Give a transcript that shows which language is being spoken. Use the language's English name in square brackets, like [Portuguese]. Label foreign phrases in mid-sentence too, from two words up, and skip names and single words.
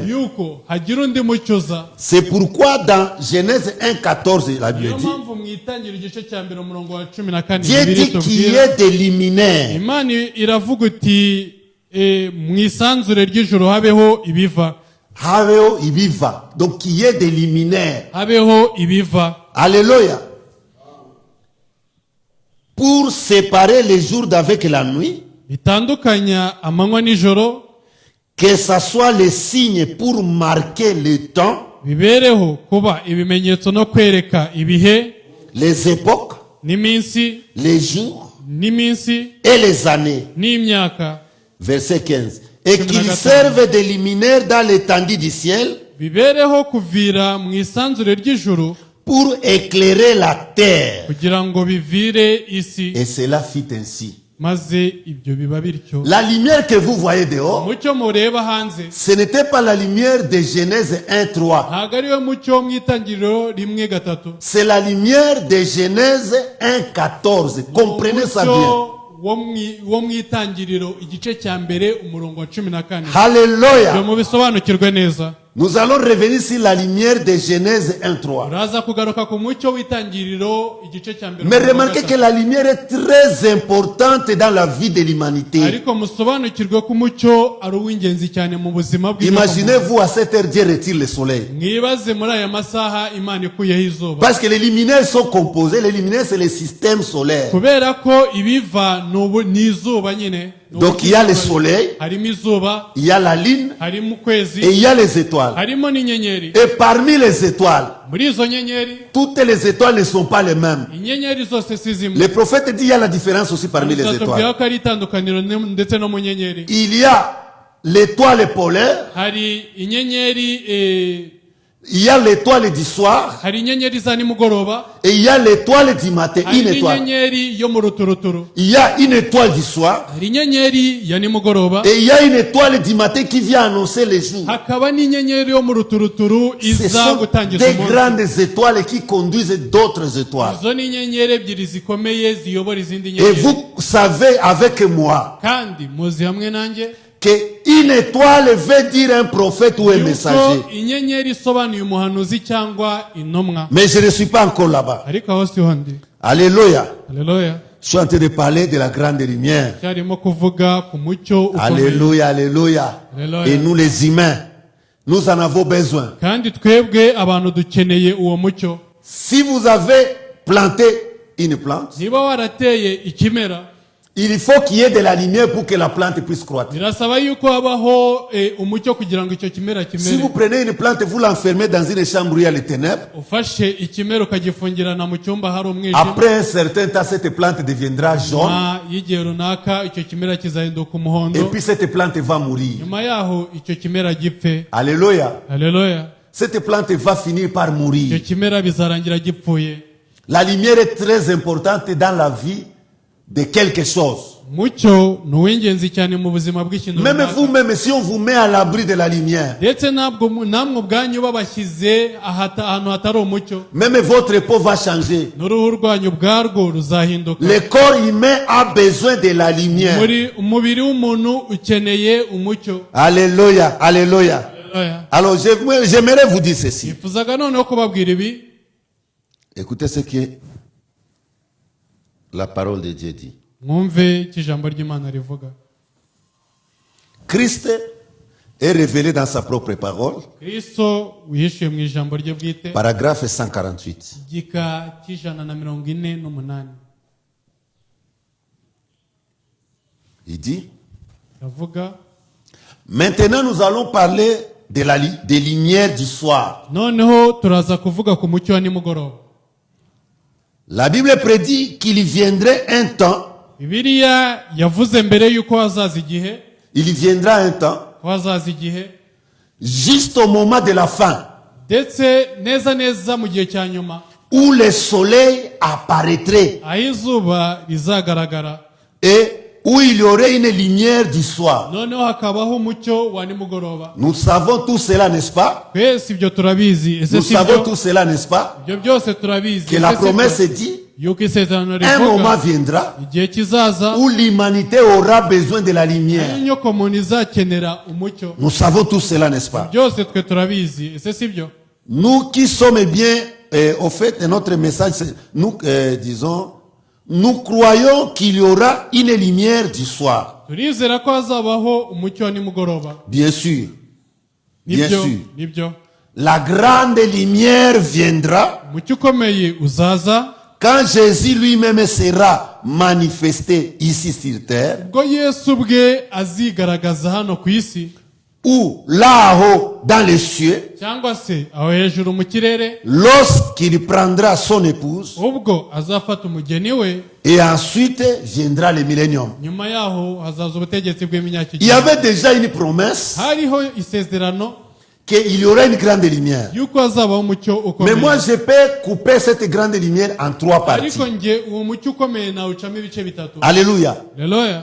[Kinyarwanda] yuko hagira undi mucyo uza. [French] C'est pourquoi dans Genèse 1, 14, la Bible [Kinyarwanda] niyo [French] dit, [Kinyarwanda] mpamvu mu itangiriro igice cya mbere umurongo wa 14 [French] Dieu [Kinyarwanda] Bibiliya [French] dit qu'il y [Kinyarwanda] itubwira, [French] ait des luminaires. [Kinyarwanda] Imana iravuga uti mu isanzure ry'ijoro habeho ibiva, Haveo ibiva. [French] Donc qu'il y ait des luminaires. [Kinyarwanda] habeho ibiva, [French] Alléluia. Pour séparer les jours d'avec la nuit, [Kinyarwanda] bitandukanya amanywa n'ijoro, [French] que ça soit les signes pour marquer le temps, [Kinyarwanda] bibereho kuba ibimenyetso no kwereka ibihe [French] les époques, [Kinyarwanda] n'iminsi [French] les jours [Kinyarwanda] n'iminsi [French] et les années. [Kinyarwanda] n'imyaka, [French] Verset 15. Et qu'ils servent de luminaires dans l'étendue du ciel [Kinyarwanda] bibereho kuvira mu isanzure ry'ijuru [French] pour éclairer la terre. [Kinyarwanda] kugira ngo bivire isi. [French] Et cela fit ainsi. [Kinyarwanda] maze ibyo biba bityo. [French] La lumière que vous voyez dehors, [Kinyarwanda] umucyo mureba hanze [French] ce n'était pas la lumière de Genèse 1, 3. [Kinyarwanda] ntabwo ariyo mucyo wo mu itangiriro rimwe gatatu. [French] C'est la lumière de Genèse 1, 14. Comprenez ça bien. [Kinyarwanda] wo mu itangiriro igice cya mbere umurongo wa 14. ibyo [French] Alléluia. [Kinyarwanda] mubisobanukirwe neza. [French] Nous allons revenir sur la lumière de Genèse 1, 3. [Kinyarwanda] uraza kugaruka ku mucyo w'itangiriro igice cya mbere [French] Mais [Kinyarwanda] umurongo wa [French] remarquez que [Kinyarwanda] gatatu. [French] la lumière est très importante dans la vie de l'humanité. [Kinyarwanda] ariko musobanukirwe ko umucyo ari uw'ingenzi cyane mu buzima bw'inyokomuntu. [French] Imaginez-vous à cette heure, Dieu retire le soleil. [Kinyarwanda] mwibaze muri aya masaha Imana ikuyeho izuba, [French] Parce que les luminaires sont composés. Les luminaires, c'est le système solaire. [Kinyarwanda] kubera ko ibiva ni izuba nyine. [French] Donc il y a le soleil, [Kinyarwanda] harimo izuba, [French] il y a la lune [Kinyarwanda] harimo ukwezi, [French] et il y a les étoiles. [Kinyarwanda] harimo n'inyenyeri. [French] Et parmi les étoiles, [Kinyarwanda] muri izo nyenyeri, [French] toutes les étoiles ne sont pas les mêmes. [Kinyarwanda] inyenyeri zose si zimwe. [French] Le prophète dit qu'il y a la différence aussi parmi les [Kinyarwanda] Tubwira [French] étoiles. [Kinyarwanda] ko ari itandukaniro ndetse no mu nyenyeri. [French] Il y a l'étoile polaire, [Kinyarwanda] hari inyenyeri [French] Il y a l'étoile du soir [Kinyarwanda] hari inyenyeri za nimugoroba, [French] et il y a l'étoile du matin. [Kinyarwanda] hari [French] Une étoile. [Kinyarwanda] n'inyenyeri yo mu ruturuturu. [French] Il y a une étoile du soir [Kinyarwanda] Hari inyenyeri ya nimugoroba, [French] et il y a une étoile du matin qui vient annoncer les jours. [Kinyarwanda] hakaba n'inyenyeri yo mu ruturuturu [French] Ce [Kinyarwanda] iza [French] sont [Kinyarwanda] gutangiza [French] des [Kinyarwanda] umunsi. [French] grandes étoiles qui conduisent d'autres étoiles. [Kinyarwanda] Izo ni inyenyeri ebyiri zikomeye ziyobora izindi [French] Et [Kinyarwanda] nyenyeri. [French] vous savez avec moi [Kinyarwanda] Kandi muzi hamwe nanjye [French] que une étoile veut dire un prophète ou un messager. [Kinyarwanda] yuko inyenyeri isobanuye umuhanuzi cyangwa intumwa. [French] Mais je ne suis pas encore là-bas. [Kinyarwanda] Ariko aho siho ndi. [French] Alléluia. [Kinyarwanda] Haleluya. [French] Je suis en train de parler de la grande lumière. [Kinyarwanda] Cyarimo kuvuga ku mucyo ukomeye. [French] Alléluia, alléluia. Alléluia. Et nous les humains, nous en avons besoin. [Kinyarwanda] Kandi twebwe abantu dukeneye uwo mucyo. [French] Si vous avez planté une plante, [Kinyarwanda] Niba warateye ikimera, [French] il faut qu'il y ait de la lumière pour que la plante puisse croître. [Kinyarwanda] birasaba yuko habaho umucyo kugira ngo icyo kimera [French] Si vous [Kinyarwanda] kimere. [French] prenez une plante, vous l'enfermez dans une chambre où il y a les ténèbres, [Kinyarwanda] Ufashe ikimera ukagifungirana mu cyumba hari umwijima, [French] après un certain temps, cette plante deviendra jaune [Kinyarwanda] nyuma y'igihe runaka icyo kimera kizahinduka [French] et [Kinyarwanda] umuhondo, [French] puis cette plante va mourir. [Kinyarwanda] nyuma yaho icyo kimera gipfe. [French] Alléluia. [Kinyarwanda] Haleluya. [French] Cette plante va finir par [Kinyarwanda] Icyo [French] mourir. [Kinyarwanda] kimera bizarangira gipfuye. [French] La lumière est très importante dans la vie de quelque chose. [Kinyarwanda] Umucyo ni uw'ingenzi cyane mu buzima bw'ikintu [French] Même [Kinyarwanda] runaka. [French] vous-même, si on vous met à l'abri de la lumière, [Kinyarwanda] Ndetse namwe ubwanyu babashyize ahantu hatari umucyo, [French] même votre peau va changer. [Kinyarwanda] n'uruhu rwanyu ubwarwo ruzahinduka. [French] Le corps humain a besoin de la lumière. [Kinyarwanda] Umubiri w'umuntu ukeneye umucyo. [French] Alléluia, alléluia. [Kinyarwanda] Haleluya. [French] Alors, j'aimerais vous dire ceci. [Kinyarwanda] Nifuzaga noneho kubabwira ibi. [French] Écoutez ce que la parole de Dieu dit. [Kinyarwanda] Mwumve icyo ijambo ry'Imana rivuga. [French] Christ est révélé dans sa propre parole, [Kinyarwanda] Kristo wihishuye mu ijambo rye bwite, [French] paragraphe 148. [Kinyarwanda] igika cy'148. [French] Il dit, [Kinyarwanda] Ravuga, [French] maintenant nous allons parler de des lumières du soir. [Kinyarwanda] noneho turaza kuvuga ku mucyo wa nimugoroba. [French] La Bible prédit qu'il y viendrait un temps, [Kinyarwanda] Bibiliya yavuze mbere yuko hazaza igihe, [French] il y viendra un temps, [Kinyarwanda] ko hazaza igihe, [French] juste au moment de la fin, [Kinyarwanda] ndetse neza neza mu gihe cya nyuma, [French] où le soleil apparaîtrait [Kinyarwanda] aho izuba rizagaragara, [French] et où il y aurait une lumière du soir. [Kinyarwanda] noneho hakabaho umucyo wa nimugoroba. [French] Nous savons tout cela, n'est-ce pas? [Kinyarwanda] Twese ibyo turabizi. Ese [French] Nous [Kinyarwanda] si [French] savons [Kinyarwanda] byo? [French] tout cela, n'est-ce pas? [Kinyarwanda] Ibyo byose turabizi. [French] Que la [Kinyarwanda] Ese si byo? [French] promesse dit, [Kinyarwanda] Yuko isezerano [French] un moment [Kinyarwanda] rivuga [French] viendra [Kinyarwanda] igihe kizaza [French] où l'humanité aura besoin de la lumière. [Kinyarwanda] aho inyoko muntu izakenera umucyo. [French] Nous savons tout cela, n'est-ce pas? [Kinyarwanda] Byose twe turabizi. Ese si byo? [French] Nous qui sommes bien, au fait, notre message, nous, disons, nous croyons qu'il y aura une lumière du soir. [Kinyarwanda] Turizera ko hazabaho umucyo wa nimugoroba. [French] Bien sûr. Bien [Kinyarwanda] Nibyo, [French] sûr. [Kinyarwanda] nibyo. [French] La grande lumière viendra [Kinyarwanda] Umucyo ukomeye uzaza [French] quand Jésus lui-même sera manifesté ici sur terre, [Kinyarwanda] ubwo Yesu ubwe azigaragaza hano ku isi, [French] ou là-haut dans les cieux, [Kinyarwanda] cyangwa se aho hejuru mu kirere, [French] lorsqu'il prendra son épouse, [Kinyarwanda] ubwo azafata umugeni we, [French] et ensuite viendra le millénium. [Kinyarwanda] nyuma yaho hazaza ubutegetsi bw'imyaka [French] Il y avait déjà une promesse [Kinyarwanda] hariho isezerano [French] qu'il y aura une grande lumière. [Kinyarwanda] yuko hazabaho umucyo [French] Mais moi, [Kinyarwanda] ukomeye. [French] je peux couper cette grande lumière en trois parties. [Kinyarwanda] Ariko nge uwo mucyo ukomeye nawucamo ibice bitatu. [French] Alléluia. [Kinyarwanda] Haleluya.